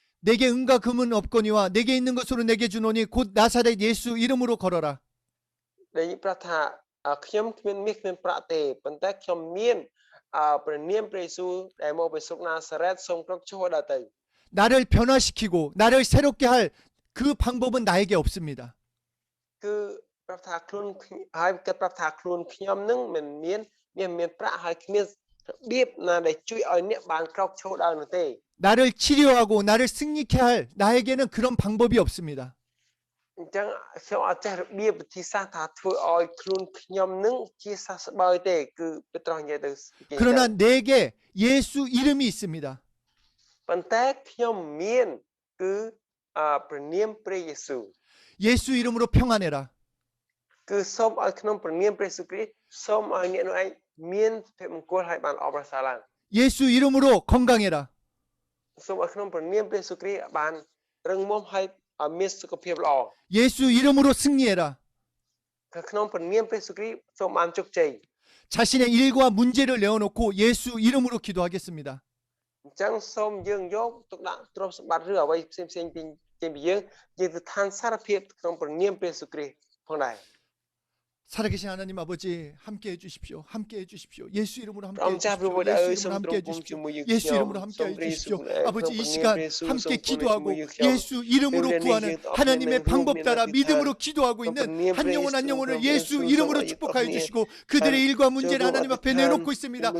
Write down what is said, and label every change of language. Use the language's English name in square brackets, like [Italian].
[Korean] 내게 은과 금은 없거니와 내게 있는 것으로 내게 주노니 곧 나사렛 예수 이름으로 걸어라. [Khmer] ដែលយើងប្រាប់ថាខ្ញុំគ្មានមាសគ្មានប្រាក់ទេប៉ុន្តែខ្ញុំមានព្រះនាមព្រះយេស៊ូវដែលមកពីស្រុកណាសារ៉េតសូមក្រកឈរដល់ទៅ [Korean] 나를 변화시키고 나를 새롭게 할 그 방법은 나에게 없습니다. [Khmer] គឺប្រាប់ថាខ្លួនហើយគាត់ប្រាប់ថាខ្លួនខ្ញុំនឹងមិនមានប្រាក់ហើយគ្មានរបៀបណាដែលជួយឲ្យអ្នកបានក្រកឈរដល់នោះទេ [Korean] 나를 치료하고 나를 승리케 할 나에게는 그런 방법이 없습니다. [Khmer] អញ្ចឹងខ្ញុំអត់ចេះរបៀបវិធីសាស្ត្រថាធ្វើឲ្យខ្លួនខ្ញុំនឹងជាសះស្បើយទេគឺពេលត្រង់និយាយទៅ [Korean] 그러나 내게 예수 이름이 있습니다. [Khmer] ប៉ុន្តែខ្ញុំមានគឺព្រះនាមព្រះយេស៊ូវ [Korean] 예수 이름으로 평안해라. [Khmer] គឺសូមឲ្យក្នុងព្រះនាមព្រះយេស៊ូវគ្រីស្ទសូមឲ្យអ្នកនោះឯងមានភាពមង្គលហើយបានអបអរសាឡើង [Korean] 예수 이름으로 건강해라. [Khmer] សូមឲ្យក្នុងព្រះនាមព្រះយេស៊ូវគ្រីស្ទបានរឹងមាំហើយមានសុខភាពល្អ [Korean] 예수 이름으로 승리해라. [Khmer] ក្នុងព្រះនាមព្រះយេស៊ូវគ្រីស្ទសូមបានជោគជ័យ [Korean] 자신의 일과 문제를 내어놓고 예수 이름으로 기도하겠습니다. [Khmer] អញ្ចឹងសូមយើងយកទុកដាក់ទ្រព្យសម្បត្តិឬអ្វីផ្សេងពីយើងទៅឋានសារភាពក្នុងព្រះនាមព្រះយេស៊ូវគ្រីស្ទផងដែរ [Korean] 살아계신 하나님 아버지 함께 해주십시오. 함께 해주십시오. 예수 이름으로 함께 감사 해주십시오. 부부다 예수 이름으로 함께 해주십시오. 예수 이름으로 함께 해주십시오. 아버지 이 시간 함께 기도하고 예수 이름으로 구하는 하나님의 방법 따라 믿음으로 기도하고 있는 한 영혼 한 영혼을 예수 이름으로 축복하여 주시고 그들의 일과 문제를 하나님 앞에 내놓고 있습니다.